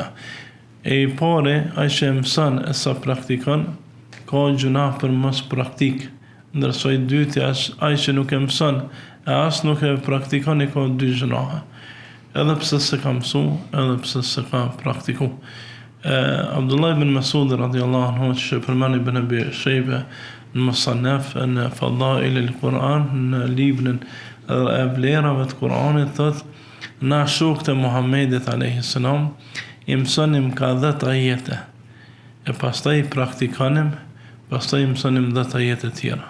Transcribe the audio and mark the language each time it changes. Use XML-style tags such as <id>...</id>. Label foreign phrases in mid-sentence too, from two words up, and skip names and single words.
<sq>E i pari, ai që e mëson e sa praktikon, ka gjuna për mos praktik. Ndërsa i dyti, ai që nuk e mëson e as nuk e praktikon, i ka 2 gjunohe. Edhe pse se ka mësu, edhe pse se ka praktiku. Abdullah ibn Mas'ud</sq> <ar>رضي الله عنه,</ar> <sq>që përmend Ibn Abi Shayba në Musannaf në Fadail al-Quran, në librin e vlerave të Kuranit, thot, na shokët e Muhammedit</sq> <ar>عليه السلام</ar> <sq>i mësonim ka 10 ajete, e pastaj praktikonim, pastaj mësonim 10 ajete tjera.</sq>